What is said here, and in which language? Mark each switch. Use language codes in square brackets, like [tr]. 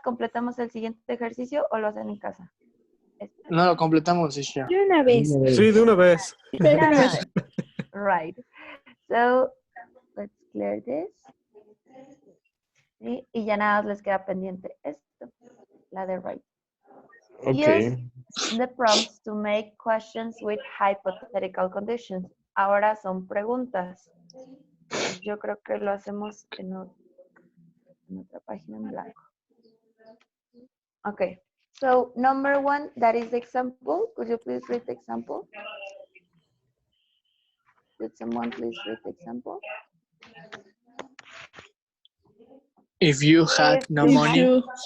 [es] ¿Completamos el siguiente ejercicio o lo hacen en casa? No lo completamos, teacher. De una vez. Sí, de una vez. [en] Right. So, let's clear this. ¿Sí? [es] Y ya nada más les queda pendiente esto, la de right. [en] Okay. Use the prompts to make questions with hypothetical conditions. [es] Ahora son preguntas. Yo creo que lo hacemos en otra página en blanco. [en] Okay. So, number 1, that is the example. Could you please read the example? Could someone please read the example? If you had no money,